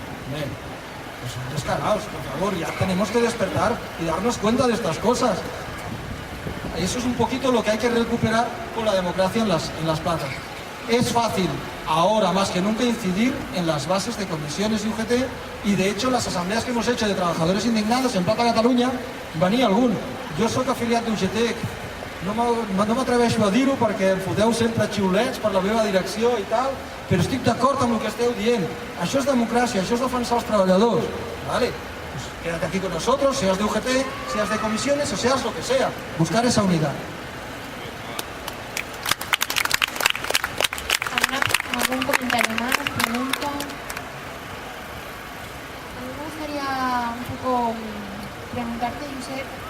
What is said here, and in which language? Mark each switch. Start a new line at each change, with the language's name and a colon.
Spanish: Pues son descarados, por favor, ya tenemos que despertar y darnos cuenta de estas cosas. Eso es un poquito lo que hay que recuperar con la democracia en las plazas. Es fácil ahora más que nunca incidir en las bases de comisiones y UGT, y de hecho las asambleas que hemos hecho de trabajadores indignados en Plata Catalunya
Catalan: venia algun. Jo sóc afiliat d'UGT, no m'atreveixo a dir-ho perquè em foteu sempre xiulets per la meva direcció i tal, però estic d'acord amb el que esteu dient. Això és democràcia, això és defensar els treballadors.
Spanish: Vale, pues quédate aquí con nosotros, seas de UGT, seas de comisiones o seas lo que sea. Buscar esa unidad. ¿Algún comentario más? ¿Pregunta? A mí me gustaría un poco preguntarte, Josep,